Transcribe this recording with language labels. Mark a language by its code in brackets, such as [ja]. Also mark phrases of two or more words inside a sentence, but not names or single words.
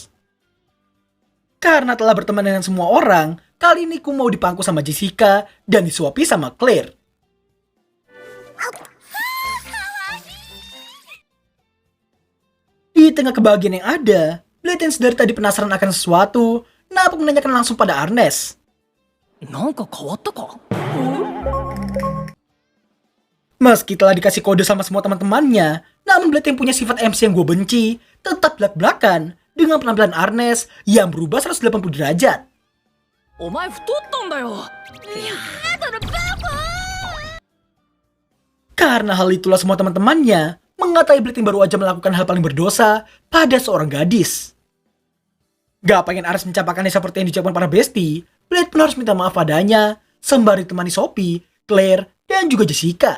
[id] Karena telah berteman dengan semua orang, kali ini Ku mau dipangku sama Jessica dan disuapi sama Claire. Di tengah kebahagiaan yang ada, Blade yang dari tadi penasaran akan sesuatu, Nappa menanyakan langsung pada Arnes. [ja] なんか変わったか？ [id] Meski telah dikasih kode sama semua teman-temannya, namun Blade yang punya sifat MC yang gue benci, tetap belak-belakan dengan penampilan Arnes yang berubah 180 derajat. [ja] お前太ったんだよ。いや、 [id] Karena hal itulah semua teman-temannya mengatai Blade yang baru aja melakukan hal paling berdosa pada seorang gadis. Gak pengen Arnes mencapakannya seperti yang diucapkan para bestie, Blade pun harus minta maaf padanya, sembari temani Sophie, Claire, dan juga Jessica.